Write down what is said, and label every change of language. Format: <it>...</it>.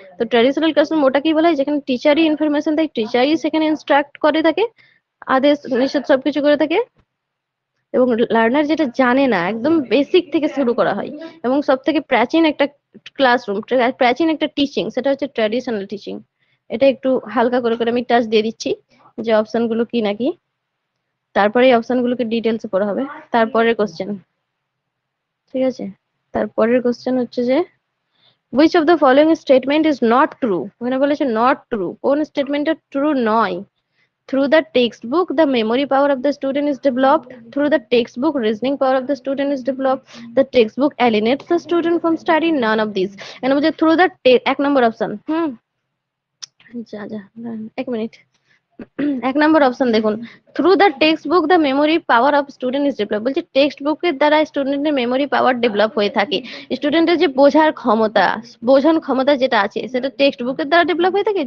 <bn>তো traditional classroom ওটাকেই বলা হয় যেখানে টিচারই ইনফরমেশন দেয়, টিচারই সেখানে ইনস্ট্রাক্ট করে থাকে, আদেশ নিষেধ সবকিছু করে থাকে, এবং লার্নার যেটা জানে না, একদম বেসিক থেকে শুরু করা হয়। এবং সব থেকে প্রাচীন একটা ক্লাসরুম, প্রাচীন একটা টিচিং, সেটা হচ্ছে ট্র্যাডিশনাল টিচিং। এটা একটু হালকা করে করে আমি টাচ দিয়ে দিচ্ছি যে অপশন গুলো কি নাকি, তারপরে এই অপশন গুলোকে ডিটেলসে পড়া হবে। তারপরের কোশ্চেন, ঠিক আছে? তারপরের কোশ্চেন হচ্ছে যে</bn> <en>which of the following statement is not true?</en> <bn>ওখানে বলেছে নট ট্রু, কোন স্টেটমেন্টটা ট্রু নয়?</bn> <en>Through the textbook, the memory power of the student is developed. Through the textbook, reasoning power of the student is developed. The textbook alienates the student from study. None of these. And through the</en> <bn>এক নম্বর option, যা যা এক minute, এক নম্বর option দেখুন, through the text book the memory power of student is develop, বলছে text বুকের দ্বারা স্টুডেন্টের মেমোরি পাওয়ার ডেভেলপ হয়ে থাকে। স্টুডেন্টের যে বোঝার ক্ষমতা, বোঝান ক্ষমতা যেটা আছে, সেটা টেক্সট বুকের দ্বারা ডেভেলপ হয়ে থাকে।</bn>